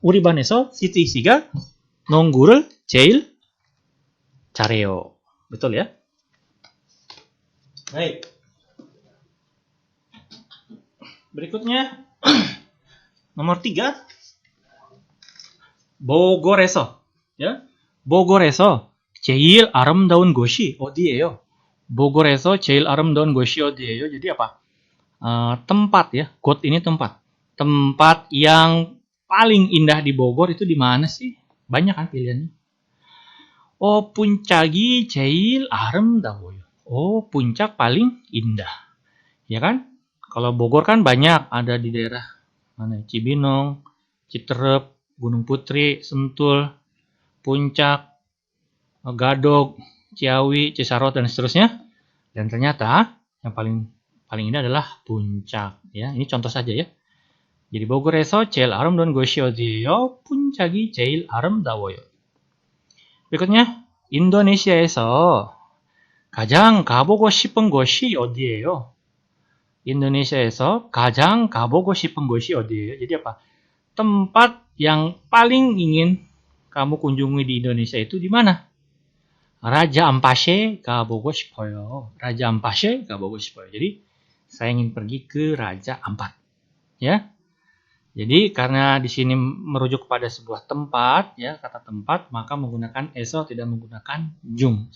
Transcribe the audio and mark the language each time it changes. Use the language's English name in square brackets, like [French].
[Korean] uribaneso Siti Siga 농구를 제일 잘해요. [Indonesian] Betul ya? Baik. Berikutnya nomor 3, [Korean] 보궐에서 [Indonesian] ya. [Korean] 보궐에서 제일 아름다운 곳이 어디예요? 보궐에서 제일 아름다운 곳이 어디예요? [Indonesian] Jadi apa? Tempat ya. 곳 ini tempat. Tempat yang paling indah di Bogor itu di mana sih? Banyak kan pilihannya. [Korean] Oh, puncak이 제일 아름다워요. [Indonesian] Oh, puncak paling indah. Ya kan? Kalau Bogor kan banyak, ada di daerah mana? Cibinong, Citerep, Gunung Putri, Sentul, Puncak, Gadog, Ciawi, Cisarua dan seterusnya. Dan ternyata yang paling indah adalah Puncak. Ya, ini contoh saja ya. jadi [Korean] 보궐에서 제일 아름다운 곳이 어디예요? 푼짝이 제일 아름다워요. [Indonesian] berikutnya [Korean] 인도네시아에서 가장 가보고 싶은 곳이 어디예요? 인도네시아에서 가장 가보고 싶은 곳이 어디예요? [Indonesian] jadi apa? tempat yang paling ingin kamu kunjungi di Indonesia itu di mana? [Korean] Raja Ampat 가보고 싶어요. Raja Ampat 가보고 싶어요. [Indonesian] jadi saya ingin pergi ke Raja Ampat. Ya. Jadi karena di sini merujuk kepada sebuah tempat, ya kata tempat, maka menggunakan eso tidak menggunakan jung.